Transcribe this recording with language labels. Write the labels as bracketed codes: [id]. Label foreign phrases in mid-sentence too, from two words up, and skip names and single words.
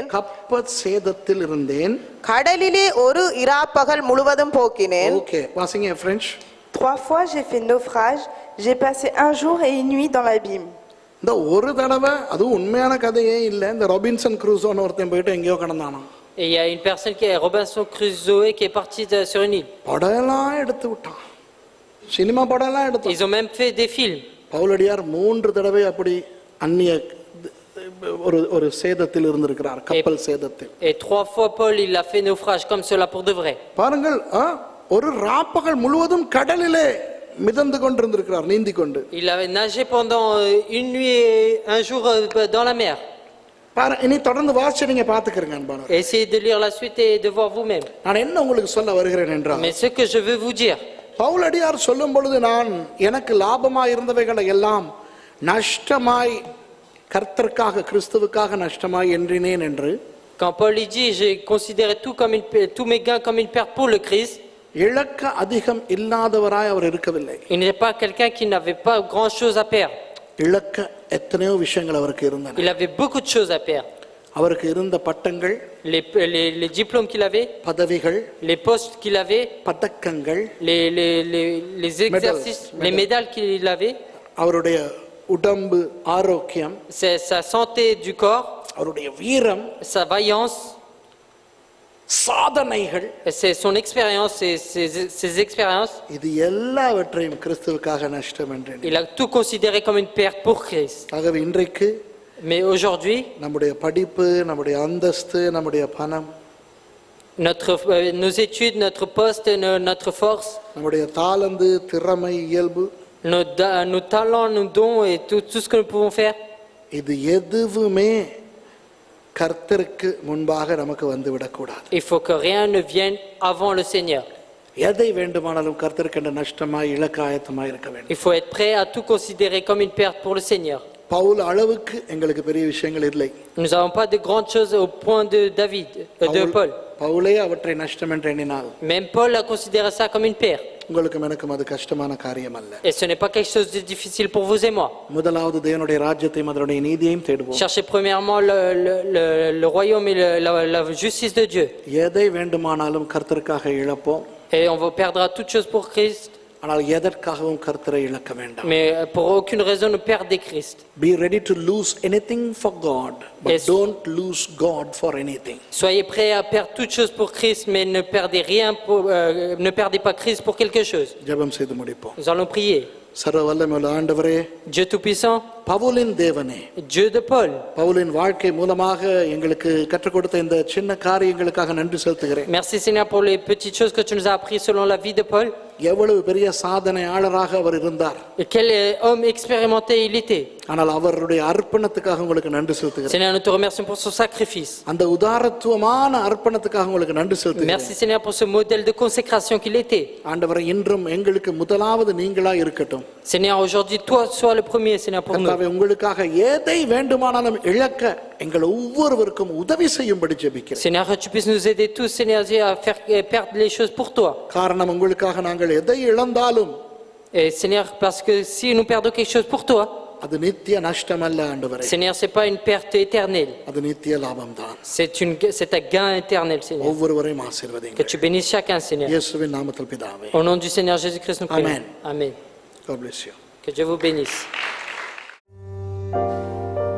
[ta] கப்பற் சேதத்தில் இருந்தேன். கடலிலே ஒரு இராப்பகல் முழுவதும் போக்கினேன். ஓகே, வாசிங்க ஃப்ரெஞ்ச். [fr] 3 fois j'ai fait naufrage J'ai passé un jour et une nuit dans l'abîme. [ta] இந்த ஒரு தடவை அதுவும் உண்மையான கதையே இல்லை, இந்த ராபின்சன் க்ரூசோன்னு ஒருத்தன் போயிட்டு எங்கேயோ கிடந்தானா. [fr] Et il y a une personne qui est Robinson Crusoe qui est parti sur une île. [ta] படம்லாம் எடுத்து விட்டான், சினிமா படம்லாம் எடுத்து. [fr] Ils ont même fait des films. [ta] பவுலடியார் 3 தடவை அப்படி அந்நிய ஒரு ஒரு சேதத்தில் இருந்திருக்கிறார், கப்பல் சேதத்தில். [fr] Et 3 fois Paul il a fait naufrage comme cela pour de vrai. [ta] பாருங்கள், ஒரு ராப்பகல் முழுவதும் கடலிலே மிதந்து கொண்டிருந்திருக்கிறார், நீந்தி கொண்டு. [fr] Il avait nagé pendant une nuit et un jour dans la mer. [ta] இனி தொடர்ந்து வாசிச்சு நீங்க பாத்துக்கிறீங்க அன்பானவர்களே. [fr] Essayez de lire la suite et de voir vous-même. [ta] நான் என்ன உங்களுக்கு சொல்ல வருகிறேன் என்றால், [fr] Mais ce que je veux vous dire, [ta] பவுலடியார் சொல்லும் பொழுது நான் எனக்கு லாபமாய் இருந்தவைகளை எல்லாம் நஷ்டமாய் கர்த்தருக்காக கிறிஸ்துவுக்காக நஷ்டமாய் என்றினேன் என்று, [fr] quand Paul il dit j'ai considéré tous mes gains comme une perte pour le Christ, [ta] இழக்க அதிகம் இல்லாதவராய் அவர் இருக்கவில்லை. [fr] il n'est pas quelqu'un qui n'avait pas grand chose à perdre. [ta] இழக்க எத்தனையோ விஷயங்கள் அவருக்கு இருந்தன. [fr] Il avait beaucoup de choses à perdre. [ta] அவருக்கு இருந்த பட்டங்கள், [fr] Les diplômes qu'il avait, [ta] பதவிகள், [fr] les postes qu'il avait, [ta] பதக்கங்கள், [fr] les exercices, les médailles qu'il avait, [ta] அவருடைய உடம்பு ஆரோக்கியம், [fr] sa santé du corps, [ta] அவருடைய வீரம், [fr] sa vaillance, [ta] சாதனைகள், [fr] c'est son expérience, ses expériences. [ta] இது எல்லாவற்றையும் கிறிஸ்துவுக்காக நஷ்டம் என்றேன். [fr] Il a tout considéré comme une perte pour Christ. [ta] ஆகவே இன்றைக்கு [fr] Mais aujourd'hui, [ta] நம்முடைய படிப்பு, நம்முடைய அந்தஸ்து, நம்முடைய பணம், [fr] nos études, notre poste, notre force, [ta] நம்முடைய தாளந்து, திறமை, இயல்பு, [fr] nos talents, nos dons et tout ce que nous pouvons faire, [ta] இது எதுவுமே கர்த்தருக்கு முன்பாக நமக்கு வந்து விடக்கூடாது. [fr] il faut que rien ne vienne avant le Seigneur. [ta] எதை வேண்டுமானாலும் கர்த்தருக்கு என்ற நஷ்டமாய் இழக்க ஆயத்தமாய் இருக்க வேண்டும். [fr] Il faut être prêt à tout considérer comme une perte pour le Seigneur. [ta] பவுல் அளவுக்கு எங்களுக்கு பெரிய விஷயங்கள் இல்லை. [fr] Nous n'avons pas de grandes choses au point de David, de Paul. [ta] பவுலே அவற்றை நஷ்டம் என்று எண்ணினால், [fr] Même Paul a considéré ça comme une perte. [ta] உங்களுக்கும் எனக்கும் அது கஷ்டமான காரியம் அல்ல. [fr] Et ce n'est pas quelque chose de difficile pour vous et moi. [ta] முதலாவது தேவனுடைய ராஜ்யத்தையும் அதனுடைய நீதியையும் தேடுவோம். [fr] Cherchez premièrement le royaume et la justice de Dieu. [ta] எதை வேண்டுமானாலும் கர்த்தருக்காக இழப்போம். [fr] Et on perdra toutes choses pour Christ. [ta] ஆனால் எதற்காகவும் கர்த்தரை இழக்க வேண்டாம். [fr] Mais pour aucune raison ne perdez Christ. [en] Be ready to lose anything for God, but Yes. don't lose God for anything. [fr] Soyez prêts à perdre toutes choses pour Christ, mais ne perdez rien ne perdez pas Christ pour quelque chose. [ta] ஜெபம் செய்து முடிப்போம். [fr] Nous allons prier. [ta] சர்வ வல்லமையுள்ள ஆண்டவரே, [fr] Dieu Tout-Puissant, [ta] பவுலின் தேவனே, [fr] Dieu de Paul, [ta] பவுலின் வாழ்க்கை மூலமாக எங்களுக்கு கற்றுக் கொடுத்த இந்த சின்ன காரியங்களுக்காக நன்றி செலுத்துகிறேன். [fr] merci Seigneur pour les petites choses que tu nous as appris selon la vie de Paul. [ta] எவ்வளவு பெரிய சாதனையாளராக அவர் இருந்தார். [fr] Et quel homme expérimenté il était. [ta] ஆனால் அவருடைய அர்ப்பணத்துக்காக உங்களுக்கு நன்றி செலுத்துகிறேன். [fr] Seigneur, nous te remercions pour son sacrifice. [ta] அந்த உதாரத்துவமான அர்ப்பணத்துக்காக உங்களுக்கு நன்றி செலுத்துகிறேன். [fr] Merci Seigneur pour ce modèle de consécration qu'il était. [ta] ஆண்டவரே, இன்றும் எங்களுக்கு முதலாவது நீங்களா இருக்கட்டும். [fr] Seigneur, aujourd'hui, toi sois le premier, Seigneur, pour nous. [ta] கர்த்தாவே, உங்களுக்காக எதை வேண்டுமானாலும் இழக்க எங்கள் ஒவ்வொருவருக்கும் உதவி செய்யும்படி ஜெபிக்கிறேன். [fr] Seigneur, que tu puisses nous aider tous, Seigneur, à faire perdre les choses pour toi. [ta] காரணம், உங்களுக்காக நாங்கள் எதை இழந்தாலும் [fr] Et Seigneur, parce que si nous perdons quelque chose pour toi, [ta] அது நித்திய நஷ்டம் அல்ல ஆண்டவரே. [fr] Seigneur, c'est pas une perte éternelle. [ta] அது நித்திய லாபம் தான். [fr] C'est un gain éternel, Seigneur. [ta] ஒவ்வொருவரையும் [fr] Que [ta] ஆசீர்வதிங்க. [fr] tu bénisses chacun, Seigneur. [ta] இயேசுவின் நாமத்தில் பிதாவே. [fr] Au nom du Seigneur Jésus-Christ, nous prions. Amen. Amen. [en] God bless you. [fr] Que Dieu vous bénisse.